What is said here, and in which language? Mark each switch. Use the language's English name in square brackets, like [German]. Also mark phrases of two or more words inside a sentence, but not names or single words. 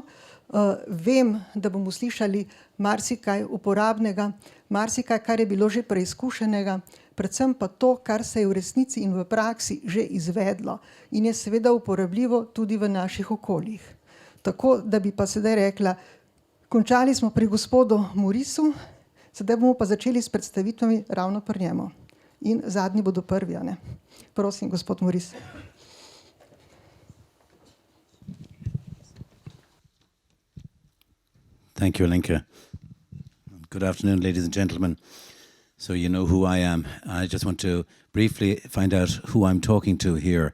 [Slovenian] Vem, da bomo slišali marsikaj uporabnega, marsikaj, kar je bilo že preizkušenega, predvsem pa to, kar se je v resnici in v praksi že izvedlo in je seveda uporabljivo tudi v naših okoljih. Tako, da bi pa sedaj rekla, končali smo pri gospodu Morisu, sedaj bomo pa začeli s predstavitvami ravno pri njemu. In zadnji bodo prvi, a ne? Prosim, gospod Moris. [English] Thank you, Alenka. Good afternoon, ladies and gentlemen. So you know who I am. I just want to briefly find out who I'm talking to here.